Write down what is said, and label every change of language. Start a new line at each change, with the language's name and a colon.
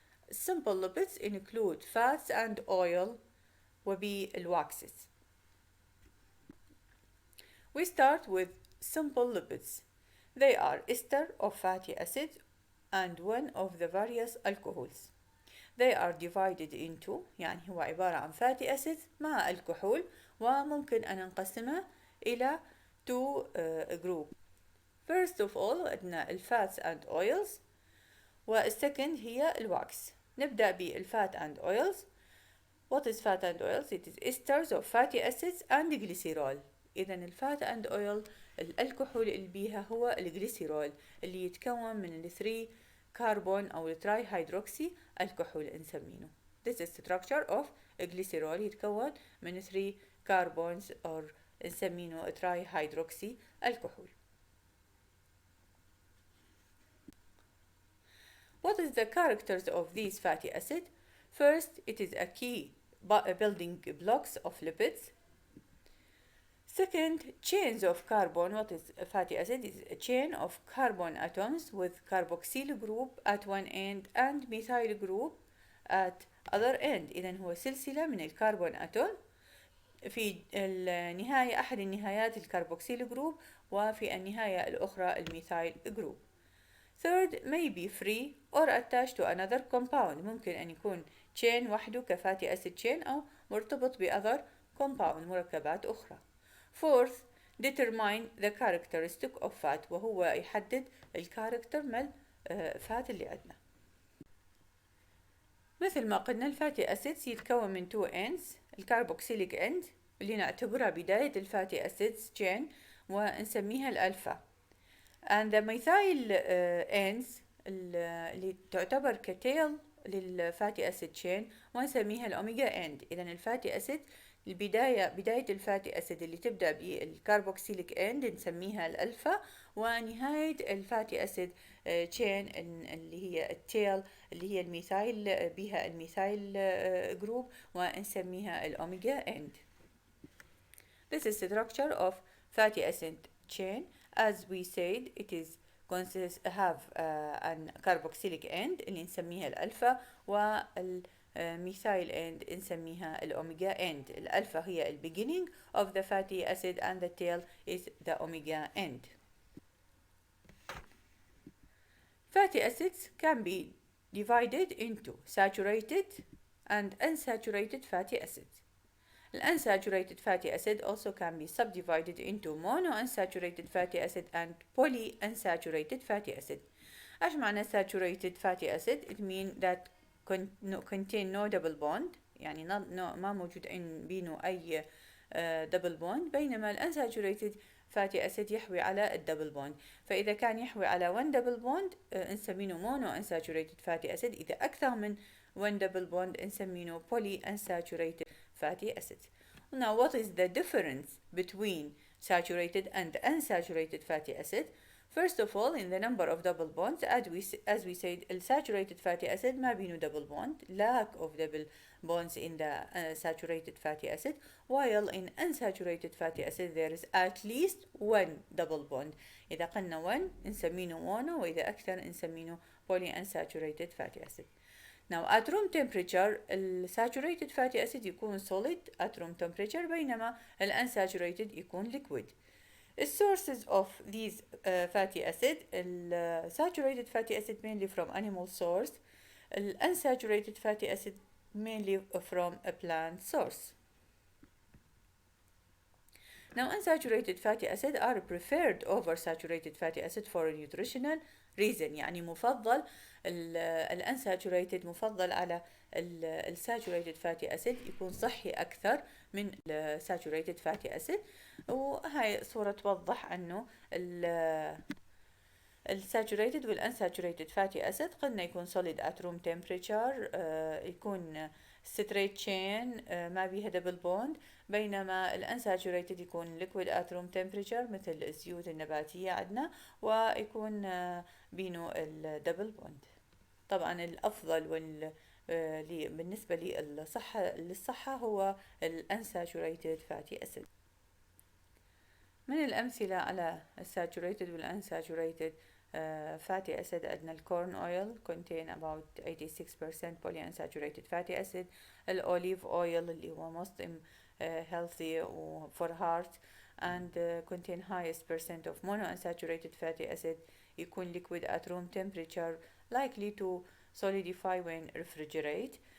English: Simple lipids include fats and oil وبالwaxes. We start with simple lipids. They are ester of fatty acids and one of the various alcohols. They are divided into
Arabic: يعني هو عبارة عن
English: fatty acids
Arabic: مع الكحول وممكن أن نقسمها إلى
English: two groups. First of all
Arabic: عندنا الفاتس
English: and oils
Arabic: والsecond هي الواكس. نبدأ بالفات
English: and oils. What is fat and oils? It is esters of fatty acids and glycerol.
Arabic: إذا الفات and oil الكحول اللي بيها هو الجليسيرول اللي يتكون من 3 كربون أو تراي هيدروكسي الكحول نسمينه.
English: This is structure of glycerol
Arabic: يتكون من 3 كربونز أو نسمينه تراي هيدروكسي الكحول.
English: What is the characters of these fatty acids? First, it is a key building blocks of lipids. Second, chains of carbon. What is a fatty acid? Is a chain of carbon atoms with carboxyl group at one end and methyl group at other end.
Arabic: إذن هو سلسلة من الكربون أتوم في النهاية أحد النهايات الكربوكسيل جروب، وفي النهاية الأخرى الميثايل جروب.
English: Third may be free or attached to another compound.
Arabic: ممكن أن يكون chain وحده كفاتي أسيد chain أو مرتبط ب
English: other compound
Arabic: مركبات أخرى.
English: Fourth, determine the characteristic of fat،
Arabic: وهو يحدد الكاركتر مال فات اللي عندنا. مثل ما قلنا الفاتي أسيدز يتكون من
English: two ends،
Arabic: الكاربوكسيليك end اللي نعتبرها بداية الفاتي أسيدز chain ونسميها الألفا،
English: and the methyl ends
Arabic: اللي تعتبر كتيل للفاتي أسيد chain ونسميها الأوميجا end. إذن الفاتي أسيد بداية الفاتي أسيد اللي تبدأ بالكاربوكسيليك end نسميها الألفا، ونهاية الفاتي أسيد chain اللي هي التيل اللي هي الميثايل بها الميثايل جروب ونسميها الأوميجا end.
English: This is the structure of fatty acid chain. As we said, it is have an carboxylic end
Arabic: اللي نسميها الألفا، والميثايل end نسميها الأوميجا end. الألفا هي ال
English: beginning of the fatty acid and the tail is the omega end. Fatty acids can be divided into saturated and unsaturated fatty acids. The unsaturated fatty acid also can be subdivided into monounsaturated fatty acid and polyunsaturated fatty acid.
Arabic: ايش معنى saturated fatty acid؟
English: It means that contain no double bond،
Arabic: يعني ما موجود بينه أي double bond، بينما الانساتوريتد فاتي أسيد يحوي على الدبل بوند. فإذا كان يحوي على
English: one double bond
Arabic: نسميه monounsaturated fatty acid، إذا أكثر من one double bond نسميه polyunsaturated fatty acids.
English: Now, what is the difference between saturated and unsaturated fatty acid? First of all, in the number of double bonds, as we said, saturated fatty acid
Arabic: ما بينه
English: double bond, lack of double bonds in the saturated fatty acid, while in unsaturated fatty acid there is at least one double bond.
Arabic: إذا قلنا one نسميه mono، وإذا أكثر نسميه polyunsaturated fatty acid.
English: Now at room temperature الsaturated fatty acid يكون solid at room temperature، بينما unsaturated يكون liquid. The sources of these fatty acid, saturated fatty acid mainly from animal source, unsaturated fatty acid mainly from a plant source. Now unsaturated fatty acid are preferred over saturated fatty acid for a nutritional reason،
Arabic: يعني مفضل unsaturated مفضل على saturated fatty acid،
English: يكون صحي أكثر من saturated fatty acid.
Arabic: وهاي صورة توضح أنه saturated unsaturated fatty acid قلنا يكون
English: solid at room temperature،
Arabic: يكون
English: straight chain
Arabic: ما بيها double bond، بينما unsaturated يكون
English: liquid at room temperature
Arabic: مثل الزيوت النباتية عندنا، ويكون بينه double bond. طبعا الأفضل بالنسبة للصحة هو unsaturated fatty acid. من الأمثلة على
English: saturated unsaturated fatty acid
Arabic: عندنا
English: corn oil contain about 86% polyunsaturated fatty acid، olive oil
Arabic: اللي هو
English: most healthy for heart and contain highest percent of monounsaturated fatty acid،
Arabic: يكون
English: liquid at room temperature likely to solidify when refrigerate.